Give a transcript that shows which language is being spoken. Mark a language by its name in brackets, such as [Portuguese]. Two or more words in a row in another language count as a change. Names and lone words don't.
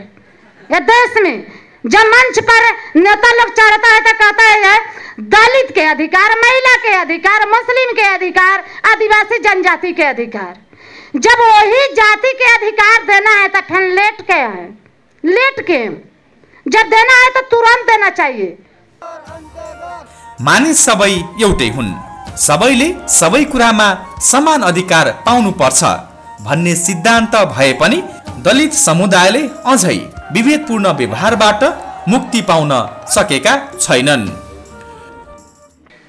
[Hindi] ये देश में जब मंच पर नेता लोग चढ़ता है तो कहता है दलित के अधिकार, महिला के अधिकार, मुस्लिम के अधिकार, आदिवासी जनजाति के अधिकार। जब वही जाति के अधिकार देना है तो फिर लेट के जब देना है तो तुरंत देना चाहिए। [Nepali] मानिस सबै एउटै हुन्, सबैले सबै कुरामा समान अधिकार पाउनु पर्छ भन्ने सिद्धान्त भए पनि दलित समुदायले अझै विभेदपूर्ण व्यवहारबाट मुक्ति पाउन सकेका छैनन्।